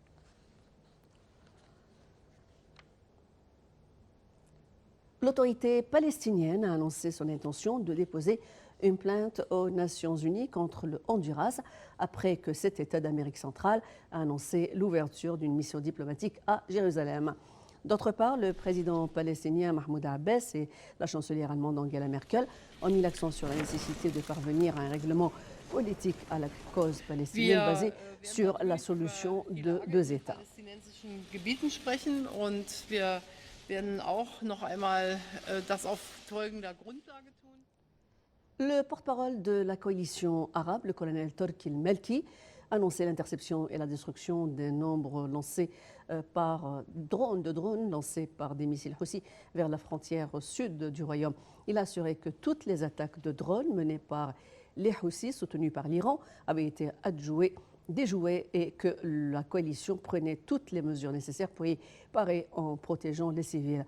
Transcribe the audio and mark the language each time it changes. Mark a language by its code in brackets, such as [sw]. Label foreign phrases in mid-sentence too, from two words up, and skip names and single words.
[fr] L'autorité palestinienne a annoncé son intention de déposer une plainte aux Nations Unies contre le Honduras après que cet État d'Amérique centrale a annoncé l'ouverture d'une mission diplomatique à Jérusalem. D'autre part, le président palestinien Mahmoud Abbas et la chancelière allemande Angela Merkel ont mis l'accent sur la nécessité de parvenir à un règlement politique à la cause palestinienne basé sur la solution de deux États. [de] Gebieten sprechen und wir werden auch noch einmal das auf folgender Grundlage tun. [fr] Le porte-parole de la coalition arabe, le colonel Torki El-Melki, a annoncé l'interception et la destruction d'un nombre lancés par drones lancés par des missiles Houthi vers la frontière sud du royaume. Il a assuré que toutes les attaques de drones menées par les Houthis, soutenus par l'Iran, avaient été déjouées et que la coalition prenait toutes les mesures nécessaires pour y parer en protégeant les civils.